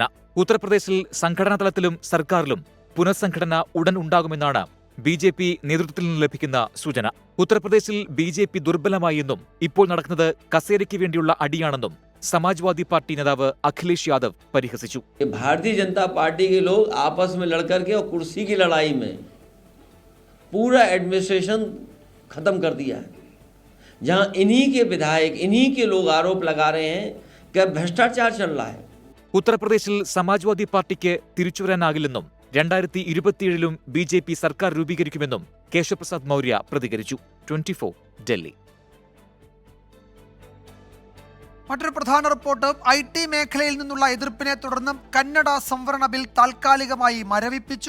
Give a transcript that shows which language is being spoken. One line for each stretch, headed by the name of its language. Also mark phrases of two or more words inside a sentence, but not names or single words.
Malayalam: ഉത്തർപ്രദേശിൽ സംഘടനാതലത്തിലും സർക്കാരിലും പുനഃസംഘടന ഉടൻ ഉണ്ടാകുമെന്നാണ് BJP നേതൃത്വത്തിൽ നിന്ന് ലഭിക്കുന്ന സൂചന. ഉത്തർപ്രദേശിൽ BJP ദുർബലമായി എന്നും ഇപ്പോൾ നടക്കുന്നത് കസേരയ്ക്ക് വേണ്ടിയുള്ള അടിയാണെന്നും സമാജ്വാദി പാർട്ടി നേതാവ് അഖിലേഷ് യാദവ് പരിഹസിച്ചു.
Hindi: भारतीय जनता पार्टी के लोग आपस में लड़कर के और कुर्सी की लड़ाई में पूरा एडमिनिस्ट्रेशन खत्म कर दिया है, जहां इन्हीं के विधायक इन्हीं के लोग आरोप लगा रहे हैं कि भ्रष्टाचार चल रहा है.
Malayalam: ഉത്തർപ്രദേശിൽ സമാജ്വാദി പാർട്ടിക്ക് തിരിച്ചുവരാനാകില്ലെന്നും 2027 BJP സർക്കാർ രൂപീകരിക്കുമെന്നും കേശവ് പ്രസാദ് മൗര്യ പ്രതികരിച്ചു. 24 ഡൽഹി. മറ്റൊരു പ്രധാന റിപ്പോർട്ട്, IT മേഖലയിൽ നിന്നുള്ള എതിർപ്പിനെ തുടർന്ന് കന്നഡ സംവരണ ബിൽ താൽക്കാലികമായി മരവിപ്പിച്ചു.